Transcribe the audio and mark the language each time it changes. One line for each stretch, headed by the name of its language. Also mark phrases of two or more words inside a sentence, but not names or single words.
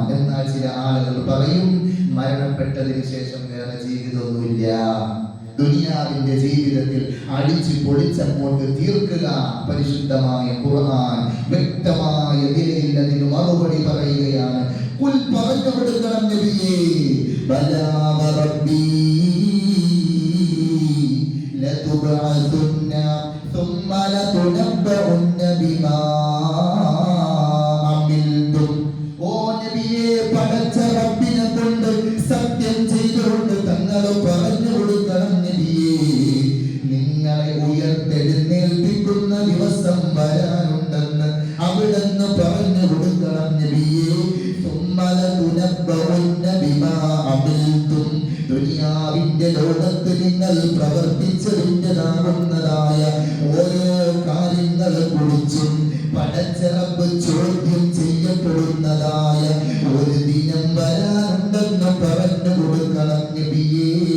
Malayalam: എന്നാൽ ചില ആളുകൾ പറയും, മരണപ്പെട്ടതിന് ശേഷം വേറെ ജീവിതമൊന്നുമില്ല, ദുനിയാവിന്റെ ജീവിതത്തിൽ അടിച്ചു പൊളിച്ചങ്ങോട്ട് തീർക്കുക. പരിശുദ്ധമായ ഖുർആൻ വ്യക്തമായ നിലയിൽ അതിന് മറുപടി പറയുകയാണ്.
Arabic: ഖുൽ
Malayalam: പറഞ്ഞു കൊടുക്കണം നബിയേ,
Arabic: بلى وربي لتبعثن ثم لتنبؤن بما عملتم.
Malayalam: ഓ നബിയേ, പടച്ച റബ്ബിനെ കൊണ്ട് സത്യം ചെയ്തുകൊണ്ട് തങ്ങൾ പറഞ്ഞു കൊടുക്കണം നബിയേ, നിങ്ങളെ ഉയർത്തെഴുന്നേൽപ്പിക്കുന്ന ദിവസം വരാനുണ്ടെന്ന് അവിടെന്ന് പറഞ്ഞു കൊടുക്കണം നബിയേ.
Arabic: ثم لتنبؤن بما عملتم.
Malayalam: ദുനിയാവിന്റെ ലോകത്ത് നിങ്ങൾ പ്രവർത്തിച്ചതിൻ്റെതാകുന്നതായ ഓരോ കാര്യങ്ങളെ കുറിച്ചും പടച്ച റബ്ബ് ചോദ്യം ചെയ്യപ്പെടുന്നതായ ഒരു ദിനം വരാനുണ്ടെന്ന് പറഞ്ഞു കൊടുക്കണം നബിയേ.